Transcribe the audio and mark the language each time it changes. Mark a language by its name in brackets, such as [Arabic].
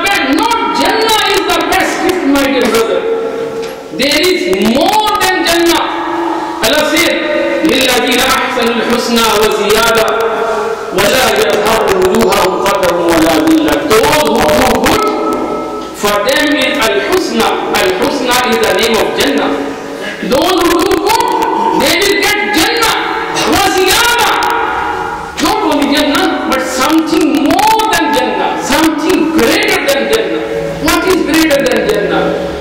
[English] Not Jannah is the best gift, my dear brother. There is more than Jannah. Allah said, [Arabic] لِلَّذِينَ أَحْسَنُوا الْحُسْنَى وَزِيَادَةً وَلَا يَرْهَقُ وُجُوهَهُمْ قَتَرٌ وَلَا ذِلَّةٌ. [English] Those who do good, for them is Al-Husna. Al-Husna is the name of Jannah. Those who do good, they will get Jannah. [Arabic] وَزِيَادَةً. [English] Not only Jannah, but something more than Jannah. Something greater than Jannah. What is greater than Jannah?